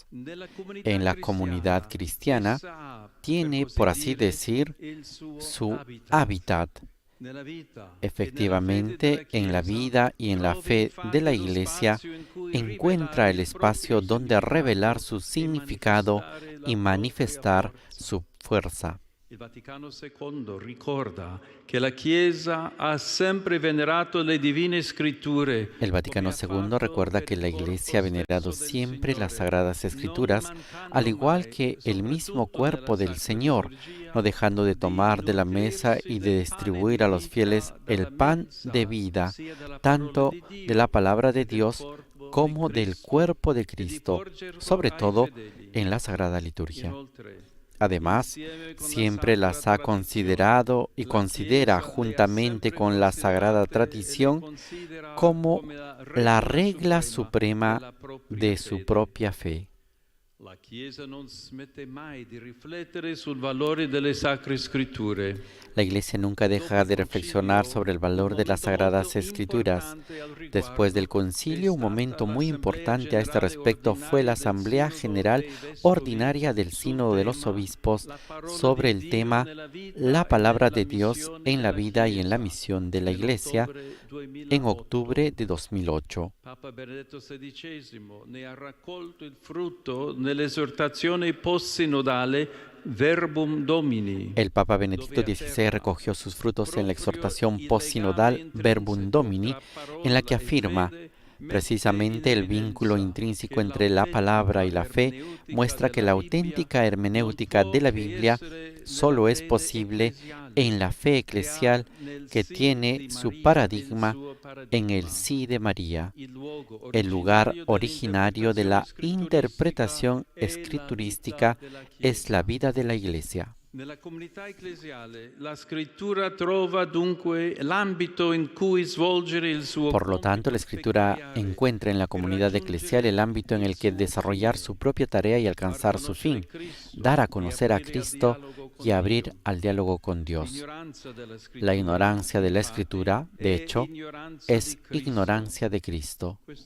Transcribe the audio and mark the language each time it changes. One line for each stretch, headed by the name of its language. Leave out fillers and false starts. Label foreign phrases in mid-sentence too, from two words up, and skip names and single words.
Spanish: En la comunidad cristiana tiene, por así decir, su hábitat. Efectivamente, en la vida y en la fe de la Iglesia encuentra el espacio donde revelar su significado y manifestar su fuerza.
Italian: Il Vaticano II ricorda che la Chiesa ha sempre venerato le divine scritture.
Spanish: El Vaticano II recuerda que la Iglesia ha venerado siempre las Sagradas Escrituras, al igual que el mismo cuerpo del Señor, no dejando de tomar de la mesa y de distribuir a los fieles el pan de vida, tanto de la palabra de Dios como del cuerpo de Cristo, sobre todo en la Sagrada Liturgia. Además, siempre las ha considerado y considera juntamente con la sagrada tradición como la regla suprema de su propia fe.
Italian: La Chiesa non smette mai di riflettere sul valore delle sacre scritture.
Spanish: La Iglesia nunca deja de reflexionar sobre el valor de las Sagradas Escrituras. Después del concilio, un momento muy importante a este respecto fue la Asamblea General Ordinaria del Sínodo de los Obispos sobre el tema La Palabra de Dios en la vida y en la misión de la Iglesia en octubre de 2008.
Italian: Papa Benedetto XVI ne ha raccolto il frutto nell'esortazione post-sinodale Verbum Domini.
Spanish: El Papa Benedicto XVI recogió sus frutos en la exhortación post-sinodal Verbum Domini, en la que afirma: precisamente el vínculo intrínseco entre la palabra y la fe muestra que la auténtica hermenéutica de la Biblia solo es posible en la fe eclesial que tiene su paradigma en el sí de María, el lugar originario de la interpretación escriturística es la vida de la Iglesia.
Italian: Nella comunità ecclesiale la scrittura trova dunque l'ambito in cui svolgere il suo
Spanish: Por lo tanto, la Escritura
Italian: peculiare
Spanish: encuentra en la comunidad eclesial el ámbito en el que desarrollar su propia tarea y alcanzar su fin, dar a conocer a Cristo y abrir al diálogo con Dios. La ignorancia de la Escritura, de hecho, es ignorancia de Cristo.